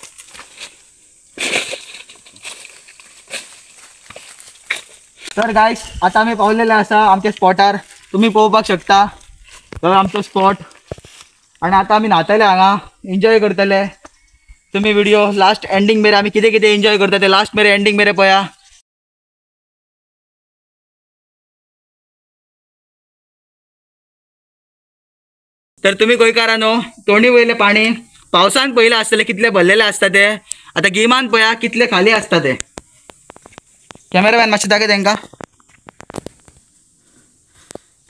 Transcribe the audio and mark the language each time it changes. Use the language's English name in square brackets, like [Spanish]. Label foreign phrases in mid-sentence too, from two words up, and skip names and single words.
[Konkani] तर गायस आता आम्ही पावलेले आसा आमच्या स्पॉटार, तुम्ही पळोवपाक शकता तो आमचो स्पॉट। आणि आता आम्ही न्हातले हांगा, एन्जॉय करतले। तुम्ही व्हिडिओ [English] last ending [Konkani] मेरे आम्ही कितें कितें एन्जॉय करता ते लास्ट मेरे एंडिंग मेरे पळया। तर तुम्ही गोंयकारांनो तोंडी वयले पाणी पावसान पयले आसतले कितले भरलेले आसता ते, आता गिमान पळया कितले खाली आसता ते। कॅमेरामॅन मातशें दाखय तांकां।